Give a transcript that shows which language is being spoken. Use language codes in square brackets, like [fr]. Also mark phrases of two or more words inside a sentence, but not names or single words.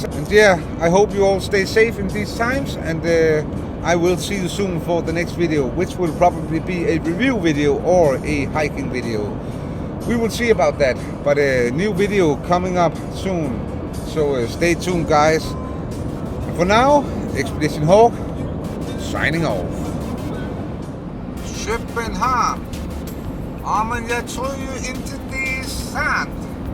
[en] And yeah, I hope you all stay safe in these times. And I will see you soon for the next video, which will probably be a review video or a hiking video. We will see about that. But a new video coming up soon. So stay tuned, guys. And for now, Expedition Hawk signing off. [da] København. Men jeg tror jo ikke det er sandt.